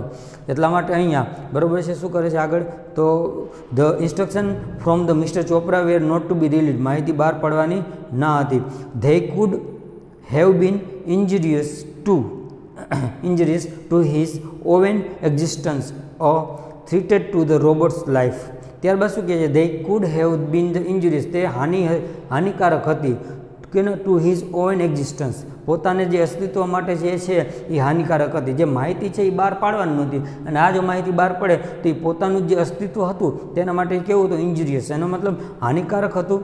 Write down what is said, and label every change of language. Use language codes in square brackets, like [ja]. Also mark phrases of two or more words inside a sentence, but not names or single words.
[gu] એટલા માટે અહીંયા બરાબર છે શું કરે છે આગળ તો [en] the instruction from the Mister Chopra were not to be released, [gu] માહિતી બહાર પાડવાની ના હતી. [en] they could have been injurious to his own existence or threatened to the robot's life. [gu] ત્યારબાદ શું કહે છે [en] they could have been the injuries, [gu] તે હાનિકારક હતી કે [en] to his own existence, [gu] પોતાને જે અસ્તિત્વ માટે જે છે એ હાનિકારક હતી. જે માહિતી છે એ બહાર પાડવાની નહોતી, અને આ જો માહિતી બહાર પડે તો એ પોતાનું જે અસ્તિત્વ હતું તેના માટે કેવું હતું ઇન્જુરિયસ, એનો મતલબ હાનિકારક હતું.